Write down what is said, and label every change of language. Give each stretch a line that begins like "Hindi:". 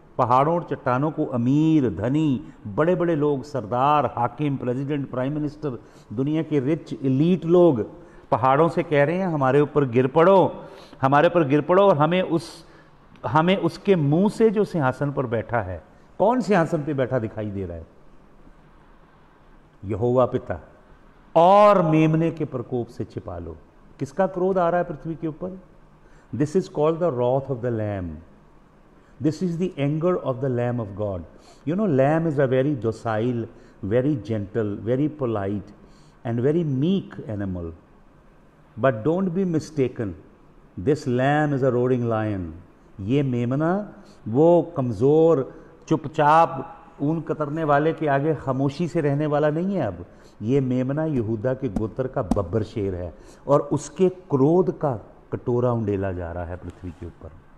Hindi: पहाड़ों और चट्टानों को अमीर, धनी, बड़े बड़े लोग, सरदार, हाकिम, प्रेसिडेंट, प्राइम मिनिस्टर, दुनिया के रिच एलीट लोग पहाड़ों से कह रहे हैं हमारे ऊपर गिर पड़ो, हमारे ऊपर गिर पड़ो और हमें उसके मुंह से जो सिंहासन पर बैठा है, कौन सिंहासन पे बैठा दिखाई दे रहा है? यहोवा पिता, और मेमने के प्रकोप से छिपा लो। किसका क्रोध आ रहा है पृथ्वी के ऊपर?
English: This is called the wrath of the lamb. This is the anger of the Lamb of God. You know, lamb is a very docile, very gentle, very polite and very meek animal. But don't be mistaken, this lamb is a roaring lion.
Hindi: ये मेमना वो कमज़ोर, चुपचाप ऊन कतरने वाले के आगे खामोशी से रहने वाला नहीं है। अब ये मेमना यहूदा के गोत्र का बब्बर शेर है और उसके क्रोध का कटोरा उंडेला जा रहा है पृथ्वी के ऊपर।